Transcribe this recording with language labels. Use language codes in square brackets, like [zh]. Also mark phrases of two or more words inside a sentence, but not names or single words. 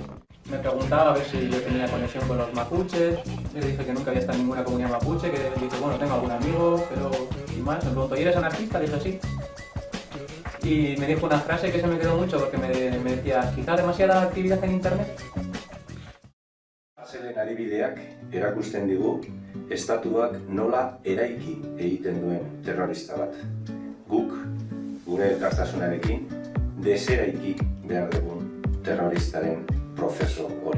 [es] Me preguntaba a ver si yo tenía conexión con los mapuches, yo le dije que nunca había estado en ninguna comunidad mapuche, que dije, bueno, tengo algún amigo, pero sin más. Me preguntó, ¿y eres anarquista? Le dije, sí. Y me dijo una frase que se me quedó mucho porque me decía, quizá demasiada actividad en internet. [eu] Aselen adibideak erakusten digu, estatuak nola eraiki egiten duen terrorista bat. Guk, gure elkartasunarekin, deseraiki behar dugun terroristaren prozeso hori.